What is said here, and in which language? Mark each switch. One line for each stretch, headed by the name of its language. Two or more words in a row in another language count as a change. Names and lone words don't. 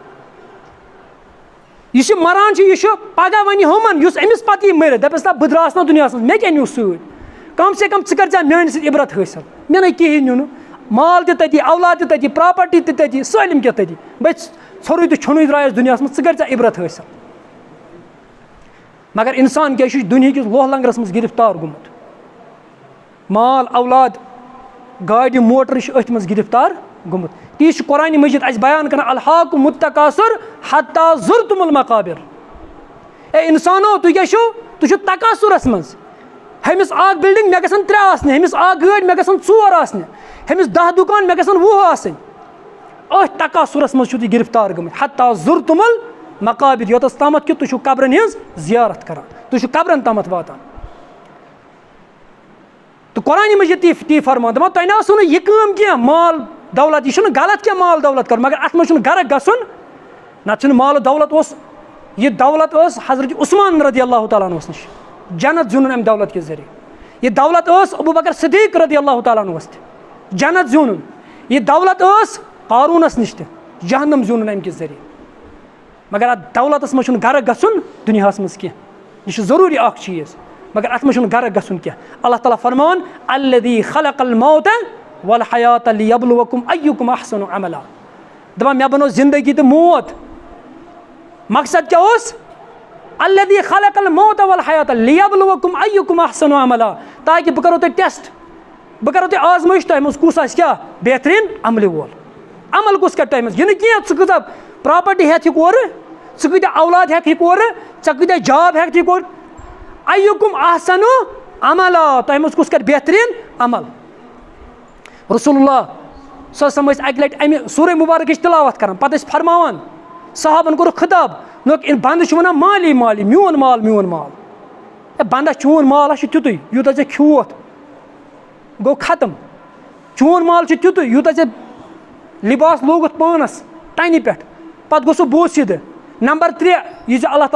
Kashmiri: یُس یہِ مَران چھُ یہِ چھُ پگاہ وَنہِ ہُمن یُس أمِس پَتہٕ یی مٔرِتھ دَپٮ۪س نہ بہٕ درٛاس نہ دُنیاہَس منٛز مےٚ کیٛاہ نیوٗ سۭتۍ کَم سے کَم ژٕ کَر ژےٚ میٛانہِ سۭتۍ عبرت حٲصِل مےٚ نَے کِہیٖنۍ نیوٗ نہٕ مال تہِ تٔتی اولاد تہِ تٔتی پراپرٹی تہِ تٔتی سٲلِم کینٛہہ تٔتی بٔے ژھوٚرُے تہٕ ژھیوٚنُے درٛایَس دُنیاہَس منٛز ژٕ کَر ژےٚ عبرت حٲصِل مگر اِنسان کیٛاہ چھُ دُنہِکِس لوہ لنگرَس منٛز گِرفتار گوٚمُت مال اولاد گاڑِ موٹر چھُ أتھۍ منٛز گِرفتار گوٚمُت تی چھُ قرآنِ مجیٖد اَسہِ بیان کران
Arabic: الحاکُم التکاثر حتی زُرتُم المقابر
Kashmiri: اے اِنسانو تُہۍ کیٛاہ چھُو تُہۍ چھُو تکاثُرَس منٛز ہُمِس اکھ بِلڈِنٛگ مےٚ گژھن 3 آسنہِ ہُمِس اکھ گٲڑۍ مےٚ گژھن 4 آسنہِ ہُمِس 10 دُکان مےٚ گژھن 20 آسٕنۍ أتھۍ تکاثُرَس منٛز چھُو تُہۍ گِرفتار گٔمٕتۍ
Arabic: حتی زُرتُم المقابر
Kashmiri: یوٚتَس تامَتھ کہِ تُہۍ چھُو قبرن ہِنٛز زیارت کران تُہۍ چھُو قبرن تامَتھ واتان تہٕ قرآنِ مجیٖد تی فرمان دَپان تۄہہِ نہ ٲسوٕ نہٕ یہِ کٲم کینٛہہ مال دولت یہِ چھُنہٕ غلط کینٛہہ مال دولت کَرُن مگر اَتھ منٛز چھُنہٕ غرق گژھُن نَتہٕ چھُنہٕ مال دولت اوس یہِ دولت ٲس حضرت عثمان
Arabic: رضی اللہ تعالیٰ
Kashmiri: عنہُس نِش جنت زیوٗنُن اَمہِ دولت کہِ ذٔریعہٕ یہِ دولت ٲس ابوٗ بکر صدیٖق
Arabic: رضی اللہ تعالیٰ
Kashmiri: عنہُس تہِ جنت زیوٗنُن یہِ دولت ٲس قارونس نش تہِ جہنم زیوٗنُن اَمہِ کہِ ذٔریعہٕ مگر اَتھ دولتس منٛز چھُنہٕ غرق گژھُن دُنیاہس منٛز کینٛہہ یہِ چھُ ضروٗری اکھ چیٖز مگر اَتھ منٛز چھُنہٕ غرق گژھُن کینٛہہ اللہ تعالیٰ فرمان
Arabic: الذی خلق الموت والحیات لیبلوکم ایکم احسن عملا
Kashmiri: دپان مےٚ بنوو زندگی تہٕ موت مقصد کیٛاہ اوس
Arabic: الذی خلق الموت والحیات لیبلوکم ایکم احسن عملا
Kashmiri: تاکہِ بہٕ کرو تۄہہِ ٹیسٹ بہٕ کرو تۄہہِ آزمٲیش تۄہہِ منٛز کُس آسہِ کیٛاہ بہتریٖن عملہِ وول عمل کُس کرِ تۄہہِ منٛز یہِ نہٕ کینٛہہ ژٕ کۭژاہ پراپرٹی ہٮ۪تھ یہِ کورٕ ژٕ کۭتیاہ اولاد ہٮ۪کھ یہِ کورٕ ژےٚ کۭتیاہ جاب ہٮ۪کھ یہِ کورٕ
Arabic: ایکم احسن عملا
Kashmiri: تۄہہِ منٛز کُس کرِ بہتریٖن عمل
Arabic: رسول اللہ صلی اللہ علیہ وسلم
Kashmiri: ٲسۍ اکہِ لٹہِ امہِ سورہ مُبارکٕچ تلاوت کران پتہٕ ٲسۍ فرماوان صحابن کوٚرُکھ خطاب بنٛدٕ چھُ ونان مالی مالی میون مال ہے بنٛدس چون مال ہا چھُ تیُتُے یوٗتاہ ژےٚ کھیوٚوُتھ گوٚو ختم چون مال چھُ تیُتُے یوٗتاہ ژےٚ لِباس لوگُتھ پانس ٹنہِ پٮ۪ٹھ پتہٕ گوٚو سُہ بوٗسِدٕ نمبر 3 یہِ ژےٚ اللہ